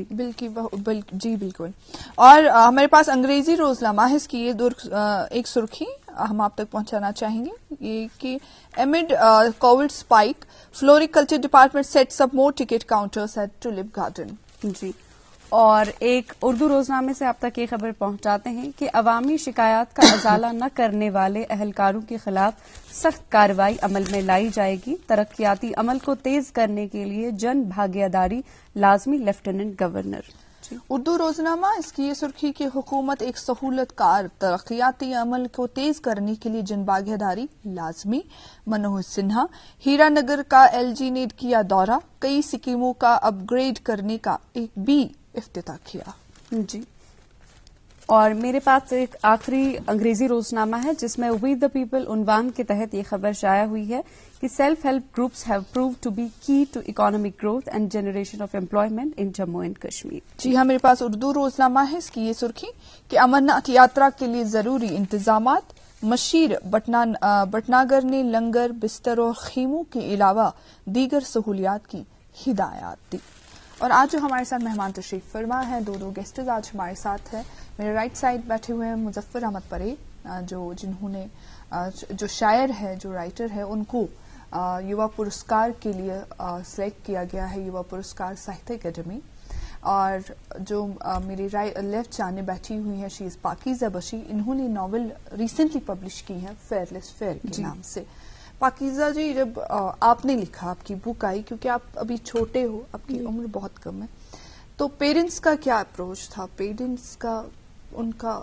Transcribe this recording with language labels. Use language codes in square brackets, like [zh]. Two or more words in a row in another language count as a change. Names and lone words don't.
[ur] بالکل. اور ہمارے پاس انگریزی روزنامہ ہے، اس کی یہ ایک سرخی ہم آپ تک پہنچانا چاہیں گے. یہ کہ [en] amid Covid spike, floriculture department sets up more ticket counters at Tulip Garden. [ur] جی. اور ایک اردو روزنامے سے آپ تک یہ خبر پہنچاتے ہیں کہ عوامی شکایات کا ازالہ نہ کرنے والے اہلکاروں کے خلاف سخت کارروائی عمل میں لائی جائے گی. ترقیاتی عمل کو تیز کرنے کے لیے جن بھاگیداری لازمی. لیفٹیننٹ گورنر. اردو روزنامہ اس کی یہ سرخی کہ حکومت ایک سہولت کار ترقیاتی عمل کو تیز کرنے کے لیے جن بھاگیداری لازمی. منوہر سنہا. ہیرا نگر کا ایل جی نے کیا دورہ, کئی اسکیموں کا اپ گریڈ کرنے کا ایک بھی افتتاح کیا. جی, اور میرے پاس ایک آخری انگریزی روزنامہ ہے جس میں وی دا پیپل عنوان کے تحت یہ خبر شائع ہوئی ہے کہ [en] self help groups have proved to be key to economic growth and generation of employment in Jammu and Kashmir. [ur] جی ہاں, میرے پاس اردو روزنامہ ہے, اس کی یہ سرخی کہ امرناتھ یاترا کے لیے ضروری انتظامات. مشیر بٹناگر نے لنگر, بستر اور خیموں کے علاوہ دیگر سہولیات کی ہدایات دی. اور آج جو ہمارے ساتھ مہمان تشریف فرما ہے, دو گیسٹز آج ہمارے ساتھ ہیں. میرے [en] right side [ur] بیٹھے ہوئے ہیں مظفر احمد پرے, جنہوں نے جو شاعر ہے, جو رائٹر ہے, ان کو یوا پرسکار کے لیے سلیکٹ کیا گیا ہے, یوا پرسکار ساہتیہ اکیڈمی. اور جو میری لیفٹ جانب بیٹھی ہوئی ہیں, [en] she is [ur] پاکیزہ بشیر. انہوں نے ناول [en] recently publish [ur] کی ہے فیئر لیس فیئر کے نام سے. پاکیزہ جی, جب آپ نے لکھا, آپ کی بک آئی, کیونکہ آپ ابھی چھوٹے ہو, آپ کی عمر بہت کم ہے, تو پیرنٹس کا کیا اپروچ تھا, پیرنٹس کا ان کا